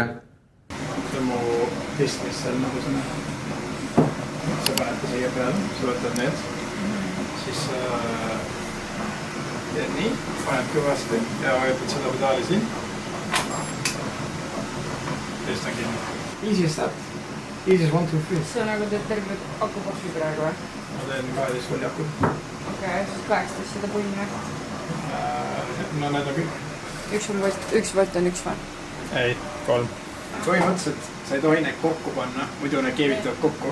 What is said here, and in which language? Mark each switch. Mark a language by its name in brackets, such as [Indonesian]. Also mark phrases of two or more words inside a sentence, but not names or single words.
[Estonian] See on mu diskis seal nagu see. Sa panete siia peale, sa võtad need. Siis teed nii, paned kõvasti ja vajutad seda pedaali siin. Teist on kinni. [English] Easy start. Easy 1, 2, 3. [Estonian] See on nagu teed terve akupakki praegu või? Ma teen 12 volli aku. Okei, siis 18 seda punni. No need on kõik. 1 volt on 1 või? Ei, 3. Põhimõtteliselt sa ei tohi neid kokku panna, muidu need keevitavad kokku.